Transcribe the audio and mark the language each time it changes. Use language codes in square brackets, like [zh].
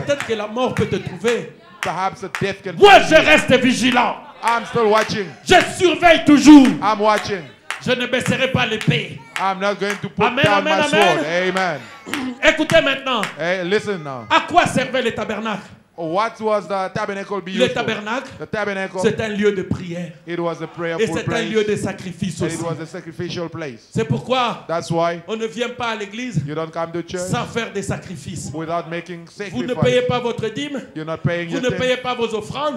[fr] Peut-être que la mort peut te trouver. [en] Perhaps a death can [fr] Moi, [en] find [fr] je [en] you. [fr] reste vigilant. [en] I'm still watching. [fr] Je surveille toujours. [en] I'm watching. [fr] Je ne baisserai pas l'épée. [en] I'm not going to put Amen, down amen, my amen. sword. Amen. [fr] Écoutez maintenant. [en] Hey, listen now. [fr] À quoi servait le tabernacle? [en] What was the tabernacle be [fr] Le [en] used for? [fr] tabernacle, [en] The tabernacle, [fr] c'est un lieu de prière. [en] it was a [fr] Et [en] prayerful [fr] c'est un [en] place. [fr] lieu de sacrifice [en] And [fr] aussi. [en] it was a sacrificial place. [fr] C'est pourquoi [en] That's why [fr] on ne vient pas à l'église [en] you don't come to church [fr] sans faire des sacrifices. [en] without making [fr] Vous ne [en] sacrifice. [fr] payez pas votre dîme. [en] You're not paying [fr] Vous [en] your [fr] ne [en] thing. [fr] payez pas vos offrandes.